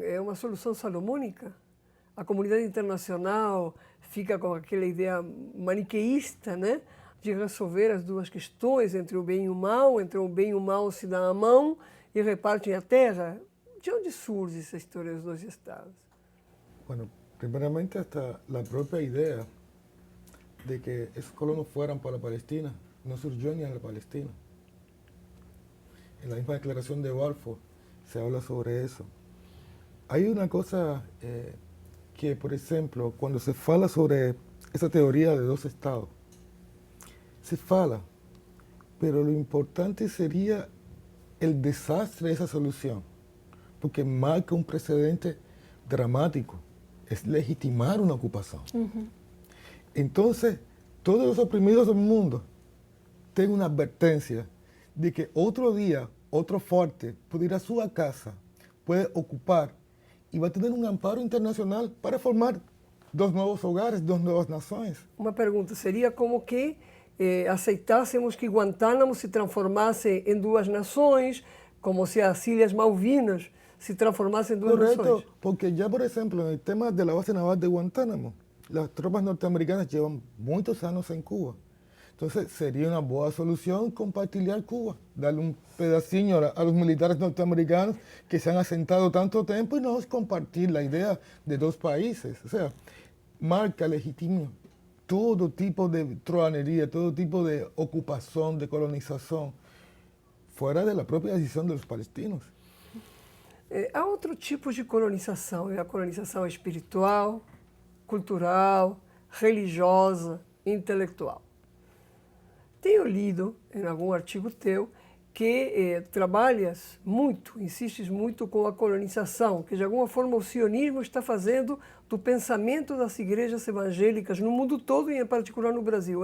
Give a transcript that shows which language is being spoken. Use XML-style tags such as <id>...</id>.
<pt>É uma solução salomônica? A comunidade internacional fica com aquela ideia maniqueísta, né, de resolver as duas questões entre o bem e o mal, entre o bem e o mal se dá a mão e repartem a terra. De onde surge essa história dos 2 estados?</pt> <es>Bueno, primeramente hasta la propia idea de que esos colonos fueran para Palestina no surgió ni en la Palestina. En la misma declaración de Balfour se habla sobre eso. Hay una cosa que, por ejemplo, cuando</es> <pt>se fala sobre</pt> <es>esa teoría de 2 estados,</es> <pt>se fala,</pt> <es>pero lo importante sería el desastre de esa solución, porque marca un precedente dramático, es legitimar una ocupación. Entonces, todos los oprimidos del mundo tienen una advertencia de que otro día, otro fuerte puede ir a su casa, puede ocupar y va a tener un amparo internacional para formar 2 nuevos hogares, 2 nuevas naciones.</es> <pt>Uma pergunta, seria como que aceitássemos que Guantánamo se transformasse em 2 nações, como se as Ilhas Malvinas se transformassem em 2</pt> <es>Correcto,</es> <pt>nações.</pt> <es>porque ya por ejemplo en el tema de la base naval de Guantánamo, las tropas norteamericanas llevan muchos años en Cuba. Entonces sería una buena solución compartir Cuba, darle un pedacito a los militares norteamericanos que se han asentado tanto tiempo y no compartir la idea de 2 países. O sea, marca, legitima todo tipo de truhanería, todo tipo de ocupación, de colonización, fuera de la propia decisión de los palestinos.</es> <pt>Há outro tipo de colonização, é a colonização espiritual, cultural, religiosa, intelectual. Tenho lido em algum artigo teu que trabalhas muito, insistes muito com a colonização, que de alguma forma o sionismo está fazendo do pensamento das igrejas evangélicas no mundo todo e em particular no Brasil.</pt>